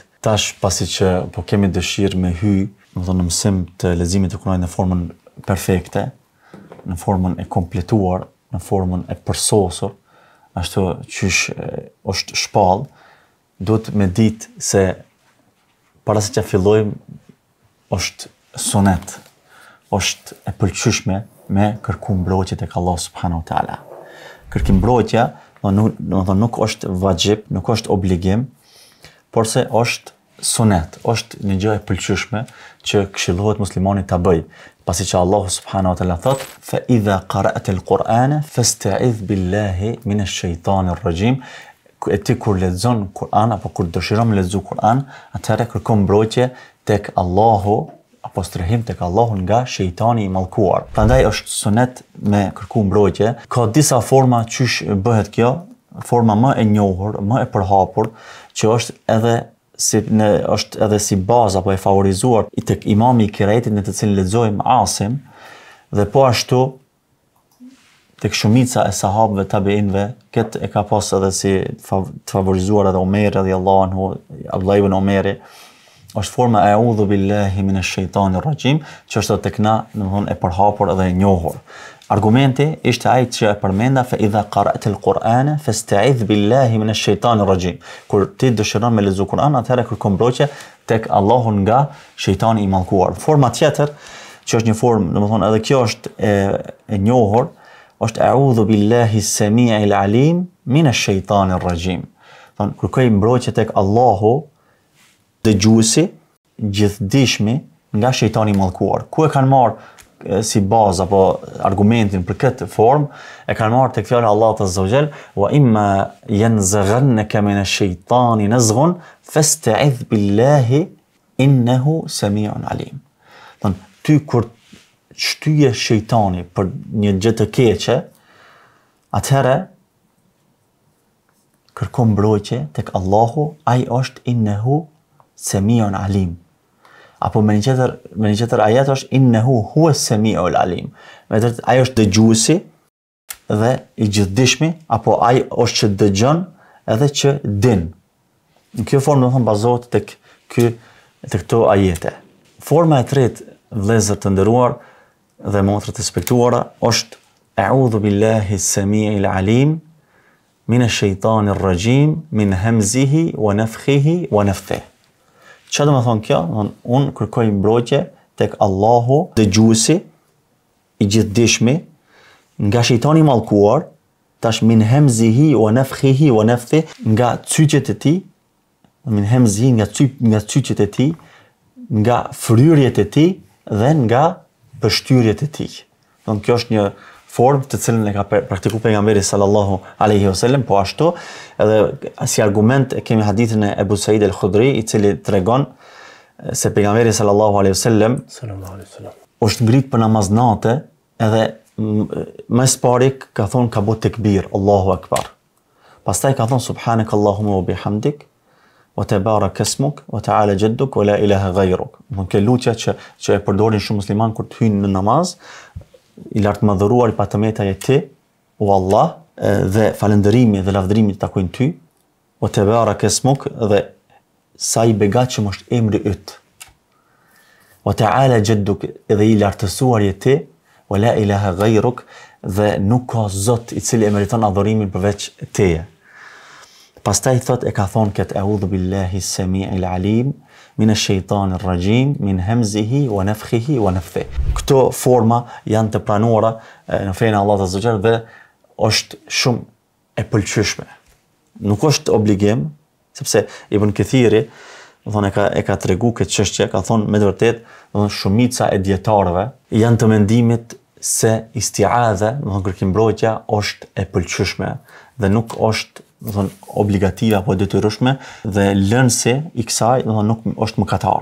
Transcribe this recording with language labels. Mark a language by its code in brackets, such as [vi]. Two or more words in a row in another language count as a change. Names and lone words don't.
[sq] Tash pasi që po kemi dëshirë me hy, në mësim të leximit të Kuranit në formën perfekte, në formën e kompletuar, në formën e përsosur, ashtu qysh është shpall, duhet me ditë se para se që fillojmë është sunet, është e pëlqyeshme me kërku mbrojtje tek Allah [ar] سبحانه وتعالى. [sq] Kërkim mbrojtja, nuk është vajib, nuk është obligim, por se është sunet, është një gjë e pëlqyeshme që këshillohet muslimanit ta bëj. Pasi që Allah [ar] سبحانه وتعالى [sq] thot: [ar] "فإذا قرأت القرآن فاستعذ بالله من الشيطان الرجيم." [sq] E ti kur lexon Kur'an apo kur dëshiron me lexu Kur'an, atëherë kërkon mbrojtje tek Allahu apo strehim tek Allahu nga shejtani i mallkuar. Prandaj është sunet me kërku mbrojtje. Ka disa forma qysh bëhet kjo, forma më e njohur, më e përhapur, që është edhe si bazë apo e favorizuar i tek imami i Kiraitit në të cilin lexojmë Asim, dhe po ashtu tek shumica e sahabëve tabiinëve, këtë e ka pas edhe si të favorizuar edhe Omeri [ar] رضي الله عنه, [sq] Abdullah ibn Omeri. Është forma [ar] أعوذ بالله من الشيطان الرجيم, [sq] që është tek na, domethënë e përhapur edhe e njohur. Argumenti ishte ai që e përmenda: [ar] "فإذا قرأت القرآن فاستعذ بالله من الشيطان الرجيم." [sq] Kur ti dëshiron me lexu Kur'an, atëherë kërko mbrojtje tek Allahu nga shejtani i mallkuar. Forma tjetër, që është një formë, domethënë edhe kjo është e njohur, është [ar] أعوذ بالله السميع العليم من الشيطان الرجيم. [sq] Don kërkoj mbrojtje tek Allahu dëgjuesi, gjithdijshmi nga shejtani i mallkuar. Ku e kanë marrë si bazë apo argumentin për këtë formë, e kanë marrë tek fjala Allahut [ar] عز وجل: "وإما ينزغنك من الشيطان نزغ فاستعذ بالله إنه سميع عليم." [sq] Don ty kur shtyje shejtani për një gjë të keqe, atëherë kërko mbrojtje tek Allahu, ai është [ar] إنه سميع عليم. [sq] Apo me një tjetër ajet është [ar] إنه هو السميع العليم. [sq] Ai është dëgjuesi dhe i gjithdijshmi, apo ai është që dëgjon edhe që din. Në kjo formë domethënë bazohet tek këto ajete. Forma e tretë, vëllezër të nderuar dhe motra të respektuara, është [ar] أعوذ بالله السميع العليم من الشيطان الرجيم من همزه ونفثه ونفثه. [sq] Çfarë do të thonë kjo? Unë kërkoj mbrojtje tek Allahu dëgjuesi i gjithdijshmi nga shejtani i mallkuar, tash [ar] من همزه ونفثه ونفثه, [sq] nga cyqet e tij, [ar] من همزه [sq] nga cyqet e tij, nga fryrjet e tij dhe nga pështyrjet e tij. Don kjo është një formë të cilën e ka praktikuar pejgamberi [ar] صلى الله عليه وسلم, [sq] po ashtu edhe si argument e kemi hadithin e Ebu Said al-Khudri, i cili tregon se pejgamberi [ar] صلى الله عليه وسلم [sq] është ngrit për namaz natë, edhe më pari ka thonë ka bëu tekbir, [ar] الله أكبر. [sq] Pastaj ka thonë [ar] سبحانك اللهم وبحمدك وتبارك اسمك وتعالى جدك ولا إله غيرك. [sq] Kjo lutja që e përdorin shumë musliman kur të hyjnë në namaz: "I lartëmadhëruar i patëmetja e ti, o Allah, dhe falëndërimi dhe lavdërimi të takojnë ty, o [ar] تبارك اسمك, [sq] dhe sa i begatshëm është emri yt, o [ar] تعالى جدك, [sq] dhe i lartësuar je ti, o [ar] لا إله غيرك, [sq] dhe nuk ka zot i cili e meriton adhurimin përveç teje." Pastaj thot, e ka thonë këtë [ar] أعوذ بالله السميع العليم من الشيطان الرجيم من همزه ونفثه ونفثه. [sq] Këto forma janë të pranuara në fenë e Allahut [ar] عز وجل [sq] dhe është shumë e pëlqyeshme. Nuk është obligim, sepse Ibn Kathiri, e ka tregu këtë çështje, ka thonë me të vërtetë, shumica e dietarëve janë të mendimit se isti'adha, kërkim mbrojtja, është e pëlqyeshme dhe nuk është obligative apo detyrueshme, dhe lënësi i kësaj nuk është mëkatar.